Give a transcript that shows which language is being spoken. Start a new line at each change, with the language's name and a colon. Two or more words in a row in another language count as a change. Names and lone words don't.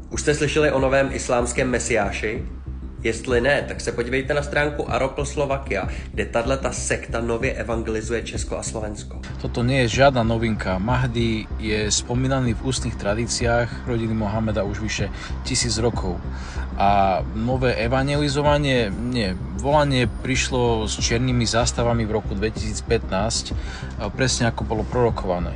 Czech: Už jste slyšeli o novém islámském mesiáši? Jestli ne, tak se podívejte na stránku Aropl Slovakia, kde tato sekta nově evangelizuje Česko a Slovensko.
Slovak: Toto nie je žiadna novinka. Mahdi je spomínaný v ústnych tradíciách rodiny Mohameda už vyše 1000 rokov. A nové evangelizovanie, volanie prišlo s čiernymi zástavami v roku 2015, presne ako bolo prorokované.